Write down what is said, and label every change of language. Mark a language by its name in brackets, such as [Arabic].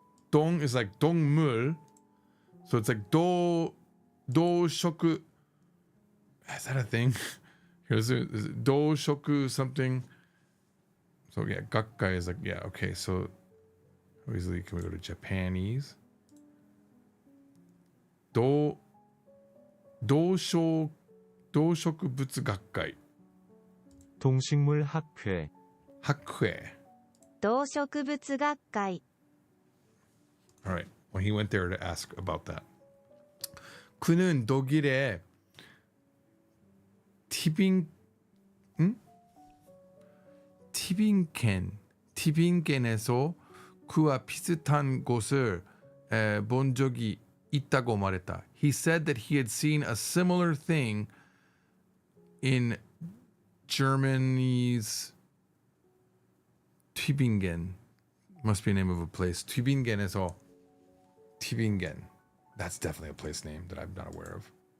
[English] Dong is like 동물. So it's like 도쇼ku. Is that a thing? Is it 도쇼ku something? So yeah, gakkai is like, yeah, okay. So how easily can we go to Japanese? [Japanese] 도쇼 도쇼쿠부츠 gakkai. [Korean] 동식물 학회, 학회. [Japanese] 動植物学会 [English] All right. Well, he went there to ask about that. [Korean] 그는 독일의 티빙켄에서 그와 비슷한 곳을 본 적이 있다고 말했다. [English] He said that he had seen a similar thing in Germany's Tübingen. Must be a name of a place. Tübingen. That's definitely a place name that I'm not aware of.